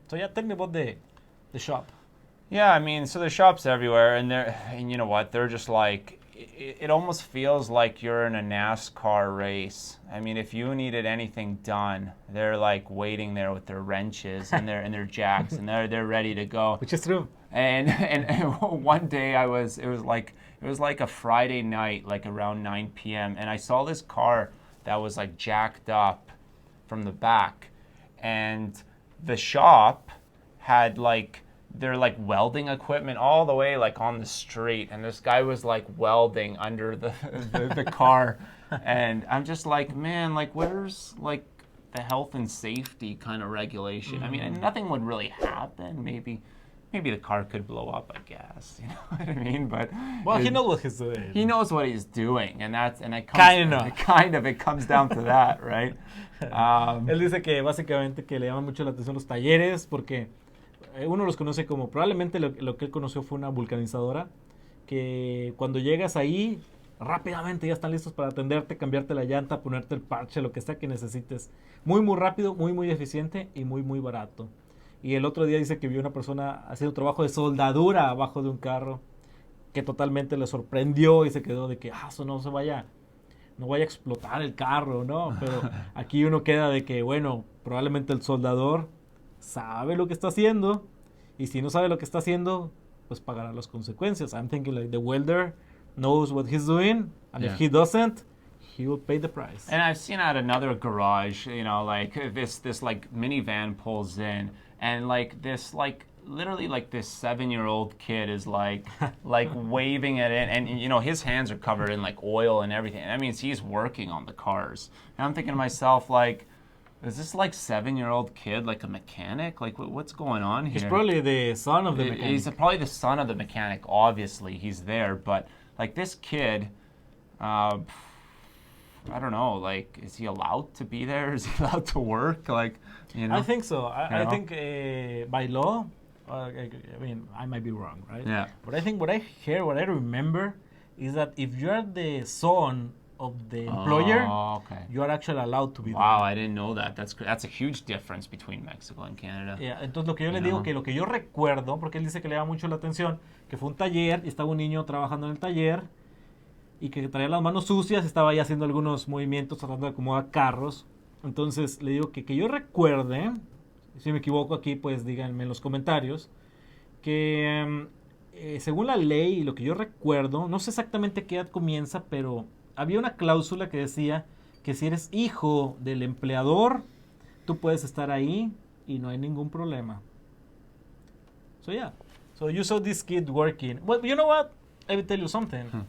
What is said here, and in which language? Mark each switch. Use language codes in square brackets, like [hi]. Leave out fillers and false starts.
[en] So yeah, tell me about the shop. Yeah, I mean, so there's shops everywhere, and you know what? They're just like, it almost feels like you're in a NASCAR race. I mean, if you needed anything done, they're like waiting there with their wrenches and their jacks, and they're ready to go. Which is true. And one day it was like a Friday night, like around 9 p.m. and I saw this car that was like jacked up from the back, and the shop had like their like welding equipment all the way like on the street, and this guy was like welding under the car, and I'm just like, man, like where's like the health and safety kind of regulation? I mean, and nothing would really happen. Maybe the car could blow up, I guess. You know what I mean? But well, he knows what he's doing. He knows what he's doing, and it comes down to that, right? [es] Él dice que básicamente que le llaman mucho la atención los talleres porque uno los conoce como, probablemente lo que él conoció fue una vulcanizadora, que cuando llegas ahí, rápidamente ya están listos para atenderte, cambiarte la llanta, ponerte el parche, lo que sea que necesites. Muy, muy rápido, muy, muy eficiente y muy, muy barato. Y el otro día dice que vio una persona haciendo trabajo de soldadura abajo de un carro, que totalmente le sorprendió y se quedó de que, eso no vaya a explotar el carro, ¿no? Pero aquí uno queda de que, bueno, probablemente el soldador sabe lo que está haciendo, y si no sabe lo que está haciendo, pues pagará las consecuencias. [en] I'm thinking like the welder knows what he's doing, and if he doesn't, he will pay the price. And I've seen at another garage, you know, like this like minivan pulls in, and like this like literally like this 7-year-old kid is like waving it in, and you know his hands are covered in like oil and everything. That means he's working on the cars. And I'm thinking to myself, like, is this like 7-year-old kid like a mechanic? Like what's going on here? He's probably the son of the mechanic. He's probably the son of the mechanic. Obviously, he's there, but like this kid, I don't know. Like, is he allowed to be there? Is he allowed to work? Like, you know. I think so. I think by law, I mean, I might be wrong, right? Yeah. But I think what I remember is that if you are the son of the employer, you are actually allowed to be there. Wow, I didn't know that. That's a huge difference between Mexico and Canada. [es] Yeah, entonces lo que yo le digo, que lo que yo recuerdo, porque él dice que le llama mucho la atención, que fue un taller y estaba un niño trabajando en el taller y que traía las manos sucias, estaba ahí haciendo algunos movimientos tratando de acomodar carros. Entonces le digo que yo recuerde, si me equivoco aquí, pues díganme en los comentarios, que según la ley y lo que yo recuerdo, no sé exactamente qué edad comienza, pero había una cláusula que decía que si eres hijo del empleador, tú puedes estar ahí y no hay ningún problema. [en] So yeah, so you saw this kid working. Well, you know what? I will tell you something.